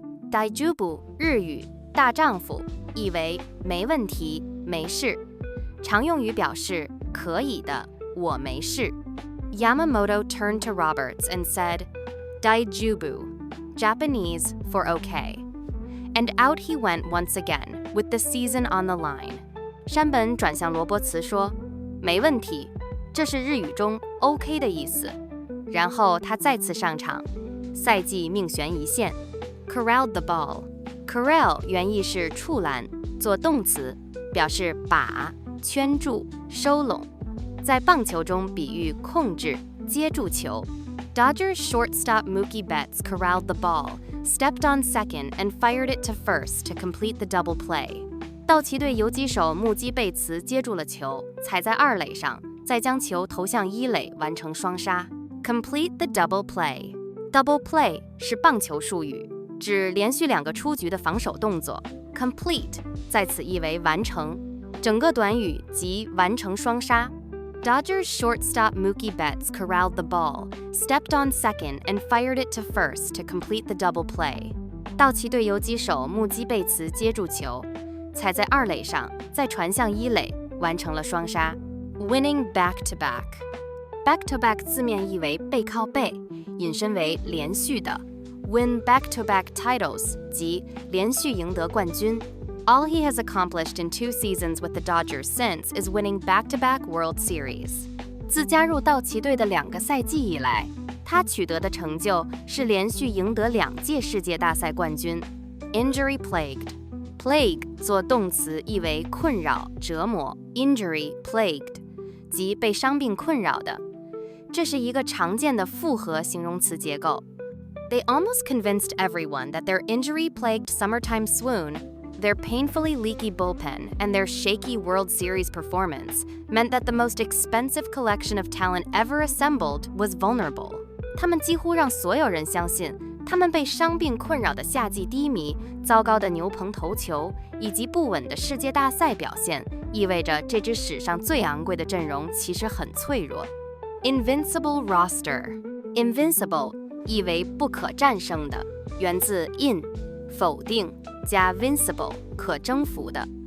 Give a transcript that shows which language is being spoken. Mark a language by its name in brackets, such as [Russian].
[Chinese] daijoubu 日语大丈夫，意为没问题、没事，常用于表示可以的，我没事。 [English] Yamamoto turned to Roberts and said, daijoubu, Japanese for okay. And out he went once again, with the season on the line. [Chinese] 山本转向罗伯茨说，没问题，这是日语中 OK 的意思。然后他再次上场，赛季命悬一线。 [English] Corralled the ball. [Chinese] Corral 原意是触拦，做动词，表示把、圈住、收拢，在棒球中比喻控制、接住球。 [English] Dodgers shortstop Mookie Betts corralled the ball, stepped on second, and fired it to first to complete the double play. [Chinese] 道奇队游击手穆基贝茨接住了球，踩在二垒上，再将球投向一垒，完成双杀。 [English] Complete the double play. [Chinese] Double play 是棒球术语，指连续2个出局的防守动作。 Complete 在此意为完成，整个短语即完成双杀。 [English] Dodgers shortstop Mookie Betts corralled the ball, stepped on second, and fired it to first to complete the double play. [Chinese] 道奇队游击手穆基贝茨接住球，踩在二垒上，再传向一垒，完成了双杀。 [English] Winning back-to-back. [Chinese] Back-to-back 字面意为背靠背，引申为连续的。 [English] Win back-to-back titles [Chinese] 即连续赢得冠军。 [English] All he has accomplished in 2 seasons with the Dodgers since is winning back-to-back World Series. [Chinese] 自加入道奇队的2个赛季以来，他取得的成就是连续赢得2届世界大赛冠军。 [English] Injury plagued. [Chinese] Plague 做动词意为困扰、折磨。 Injury plagued 即被伤病困扰的。这是一个常见的复合形容词结构。 [English] They almost convinced everyone that their injury-plagued summertime swoon,their painfully leaky bullpen, and their shaky World Series performance meant that the most expensive collection of talent ever assembled was vulnerable. [Chinese] 他们几乎让所有人相信，他们被伤病困扰的夏季低迷、糟糕的牛棚投球以及不稳的世界大赛表现，意味着这支史上最昂贵的阵容其实很脆弱。 [English] Invincible roster. [Chinese] Invincible 意为不可战胜的，源自 in 否定加 vincible 可征服的。